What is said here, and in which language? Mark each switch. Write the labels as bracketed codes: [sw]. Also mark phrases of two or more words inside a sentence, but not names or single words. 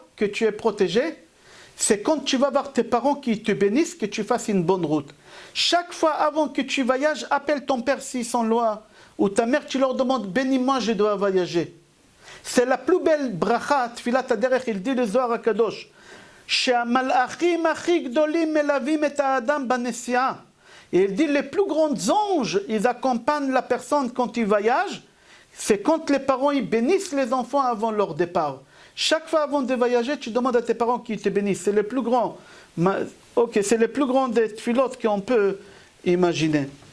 [fr] Que tu es protégé. C'est quand tu vas voir tes parents qui te bénissent, que tu fasses une bonne route. Chaque fois avant que tu voyages, appelle ton père s'ils sont loin, ou ta mère, tu leur demandes, bénis-moi, je dois voyager. C'est la plus belle bracha, [he] תפילת הדרך, [fr] il dit le Zohar HaKadosh. [he] שהמלאכים הכי גדולים מלווים את האדם בנסיעה. [fr] Et il dit les plus grands anges, ils accompagnent la personne quand il voyage. C'est quand les parents ils bénissent les enfants avant leur départ. Chaque fois avant de voyager, tu demandes à tes parents qu'ils te bénissent. C'est le plus grand. Ok, c'est le plus grand des tfilotes qu'on peut imaginer.